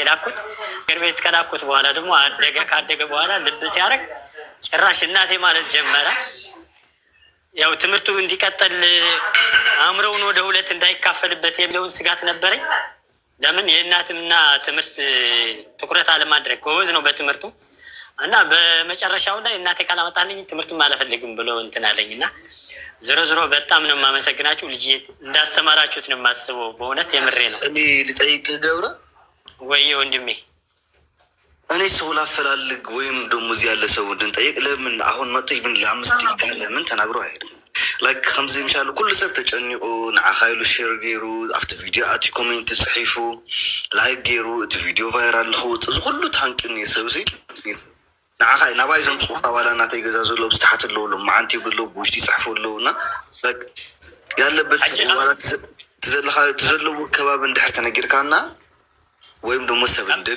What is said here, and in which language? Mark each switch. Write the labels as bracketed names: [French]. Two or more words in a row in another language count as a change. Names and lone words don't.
[Amharic] የላኩት። ሀገር ቤት ከላኩት በኋላ ደግሞ ካደገ በኋላ ልብ ሲያደርግ ጭራሽ እናቴ ማለት ጀመረ። ያው ትምህርቱ እንዲቀጠል አእምሮውን ወደ 2 እንዳይካፈልበት የለውን ስጋት ነበረኝ። ለምን የእናትና ትምህርት ትኩረት አለማድረግ። ጎበዝ ነው በትምህርቱ እና በመጨረሻው ላይ እናቴ ካላመጣልኝ ትምህርቱም አልፈልግም ብሎ እንትን አለኝ። እና ዞሮ በጣም ነው የማመሰግናችሁ። ልጅ እንዳስተማራችሁት ነው የማስበው። በእውነት የምሬ ነው። እኔ ልጠይቅ ገብረ ወይ ወንድሜ፣ እኔ ሰው ላፈላልግ ወይም ደግሞ እዚህ ያለ ሰው እንድንጠይቅ ለምን አሁን መጥቶ ኢቭን ለ5 ደቂቃ ለምን ተናግሮ አይሄድም? [Tigrinya] ላይክ ከምዚ ምሻሉ ኩሉ ሰብ ተጨኒቁ ንዓኻይሉ ሼር ገይሩ ኣብቲ ቪድዮ ኣቲ ኮሜንት ፅሒፉ ላይክ ገይሩ እቲ ቪድዮ ቫይራል ንክውፅእ እዚ ኩሉ ታንቅን እዩ ሰብሲ ንዓኻይ ናባይ ዘምፅኡካ ዋላ እናተይ ገዛ ዘሎ ብዝተሓት ኣለውሎ መዓንቲ ይብሎ ብውሽጢ ይፅሕፉ ኣለውና ያለበት ትዘለዎ ከባቢ እንድሕር ተነጊርካና [Amharic] ወይም ደሞ [Tigrinya] ሰብ እንደሊ